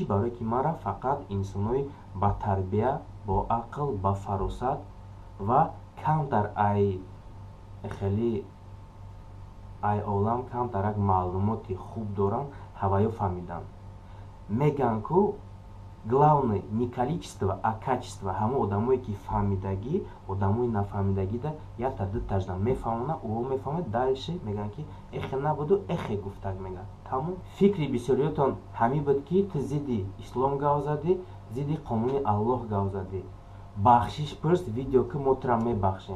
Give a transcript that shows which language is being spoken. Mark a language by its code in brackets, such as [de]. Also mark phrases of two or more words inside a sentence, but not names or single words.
[tg] Барое ки мара фақат инсонои ба тарбия, бо ақл, ба фаросат ва камтар хеле олам камтарак маълумоти хуб доранд, ҳаваё фаҳмидан. Меган ку [ru] главное не количество, а качество. [tg] Ҳамон одамое ки фаҳмидагӣ, одамои нафаҳмидагӣ да якта дутажда мефаҳмона, ӯҳо мефаҳмад, дальше меган ки эхе набуду, эхе гуфтак меган. Тамом. Фикри бисёриётон ҳамин буд ки ту зидди ислом гап задӣ, зидди қонуни Аллоҳ гап задӣ. Бахшиш пурс, видео ки мо тура мебахшем.